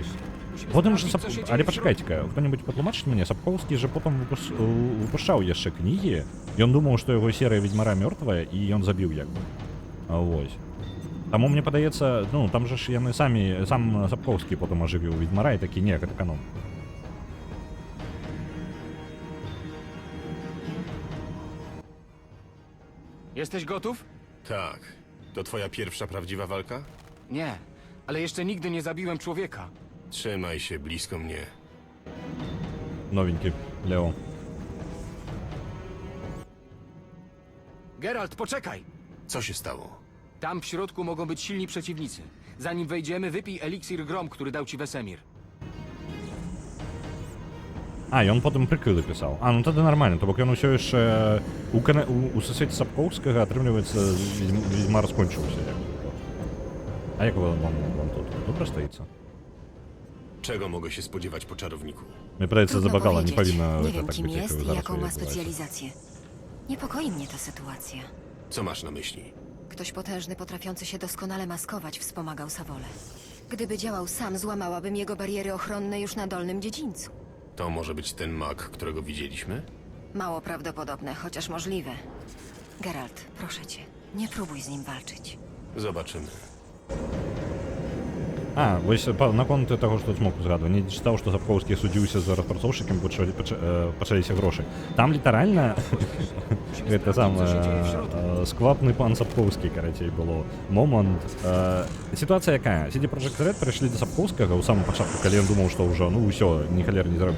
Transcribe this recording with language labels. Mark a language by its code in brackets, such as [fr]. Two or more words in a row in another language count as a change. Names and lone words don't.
[be] Потым жа але пачакайце-ка, хто-небудзь патлумачыць мяне, Сапкоўскі жа потым выпушчаў яшчэ кнігі. Ён думаў, што яго серыя ведьмара мёртвая, і ён забіў як бы. Вось. Таму мне падаецца, ну, там жа ж яны сам Сапкоўскі потым ажывіў ведьмара і такі, не, гэта канон. [pl] Jesteś gotów? Tak. To twoja pierwsza prawdziwa walka? Nie, ale jeszcze nigdy nie zabiłem człowieka. Trzymaj się blisko mnie. [be] Новенький Лео. [pl] Geralt, poczekaj! Co się stało? Tam w środku mogą być silni przeciwnicy. Zanim wejdziemy, wypij eliksir Grom, który dał ci Wesemir. [uk] А, і он потім прикиди писав. А, ну тоді нормально, [be] то бок ён усё яшчэ у сусвеце Сапковскага атрымліваецца відьмар скончыўся. А як вам тут? Добра стаіцца? [pl] Czego mogę się spodziewać po czarowniku? [be] Мне падаецца, за бакала не павінна [pl] Nie wiem, [be] так [pl] kim [be] быць, як [pl] jest i [be] зараз [pl] jaką ma [be] адбываецца. [pl] specjalizację. Niepokoi mnie ta sytuacja. Co masz na myśli? Ktoś potężny, potrafiący się doskonale maskować, wspomagał Sawolę. Gdyby działał sam, złamałabym jego bariery ochronne już na dolnym dziedzińcu. To może być ten mag, którego widzieliśmy? Mało prawdopodobne, chociaż możliwe. Geralt, proszę cię, nie próbuj z nim walczyć. Zobaczymy. [be] А, вось наконт таго, што змог узгадваць. Не чытаў, што Сапковскі судзіўся за распрацоўшчыкам, пачаліся грошы. Там літаральна гэта самае сквапны пан Сапковскі, карацей, было момант. Сітуацыя якая? CD Projekt Red прыйшлі да Сапковскага ў самым пачатку, калі ён думаў, што ўжо, ну ўсё, ні халер не зробіць.